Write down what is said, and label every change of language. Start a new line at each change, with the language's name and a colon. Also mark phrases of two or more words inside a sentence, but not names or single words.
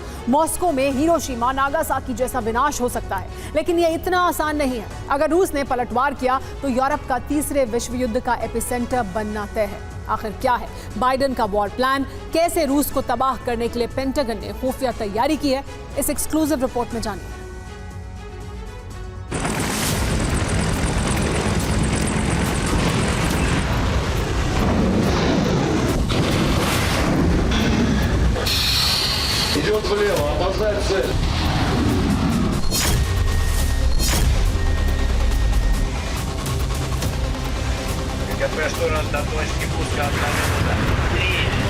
Hindi: मॉस्को में हिरोशिमा नागासाकी जैसा विनाश हो सकता है, लेकिन यह इतना आसान नहीं है। अगर रूस ने पलटवार किया तो यूरोप का तीसरे विश्व युद्ध का एपिसेंटर बनना तय है। आखिर क्या है बाइडेन का
English: war plan?
Hindi: कैसे रूस को तबाह करने के लिए पेंटागन ने खुफिया तैयारी की है? इस
English: exclusive report
Hindi: में जानिए।
Russian: Идет влево, опоздает цель. КП штурм до точки пуска одна минута. 3.